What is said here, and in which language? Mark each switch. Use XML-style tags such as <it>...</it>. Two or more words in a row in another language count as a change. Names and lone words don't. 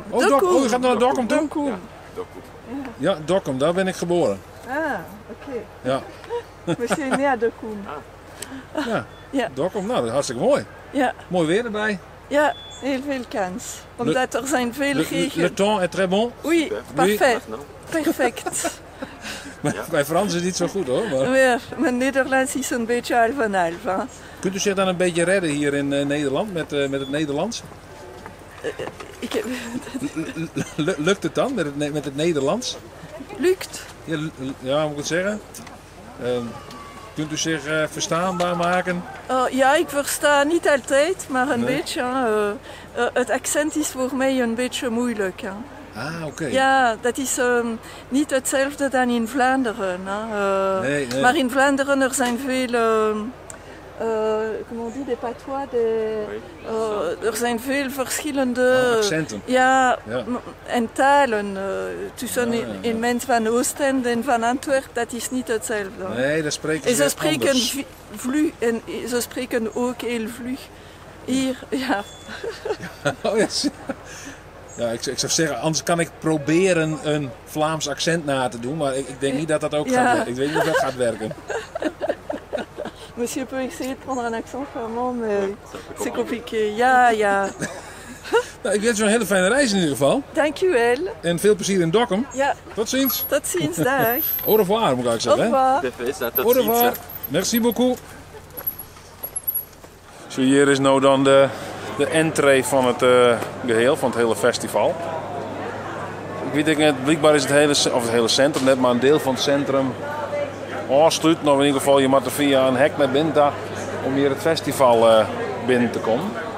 <nl>Oh, oh, u gaat naar Dokkum toe? Dokkum. Ja, Dokkum, daar ben ik geboren. Ah, oké. Ja. We zijn naar Dokkum. Ja. Ja. Dokkum, nou dat is hartstikke mooi. Ja, Mooi weer erbij. ja, heel veel kans. Omdat er zijn veel</nl> <fr>Le</fr> <nl>regen.</nl> <fr>temps est très bon. Oui,</fr> <nl>perfect. Perfect. Bij Frans is het niet zo goed hoor. Maar... Ja, mijn Nederlands is een beetje half en half. Hè. Kunt u zich dan een beetje redden hier in Nederland met het Nederlands? Ik heb... Lukt het dan met het Nederlands? Lukt. Ja, hoe moet ik het zeggen? Kunt u zich verstaanbaar maken? Ja, ik versta niet altijd, maar een beetje. Het accent is voor mij een beetje moeilijk. Hè. Ah, oké. Ja, dat is niet hetzelfde dan in Vlaanderen. Hè. Nee. Maar in Vlaanderen er zijn veel...</nl> <fr>comment on dit, des patois,</fr> <nl>er zijn veel verschillende accenten. Ja, Ja. en talen. Tussen in mensen van Oostende en van Antwerpen, dat is niet hetzelfde. Nee, dat spreken En ze ze spreken anders. vlug en ze spreken ook heel vlug. Hier, ja. Oh, ja. Ja, ik zou zeggen, anders kan ik proberen een Vlaams accent na te doen, maar ik denk niet dat dat ook gaat werken. Ik weet niet of dat gaat werken.</nl> <fr>Monsieur peut essayer de prendre un accent flamand, mais c'est compliqué.</fr> <nl>Ja, ja. Nou, ik wens u een hele fijne reis in ieder geval. Dank u wel. En veel plezier in Dokkum. Ja, Tot ziens. tot ziens, dag.</nl> <fr>Au revoir,</fr> <nl>moet ik eigenlijk</nl> <fr>Au</fr> <nl>zeggen.</nl> <fr>revoir. Au revoir. Merci beaucoup.</fr> <nl>Zo, hier is nou dan de entree van het geheel, van het hele festival. Ik weet niet, blijkbaar is het hele centrum net maar een deel van het centrum afsluit. Nou, in ieder geval, je moet er via een hek naar binnen om hier het festival binnen te komen.</nl>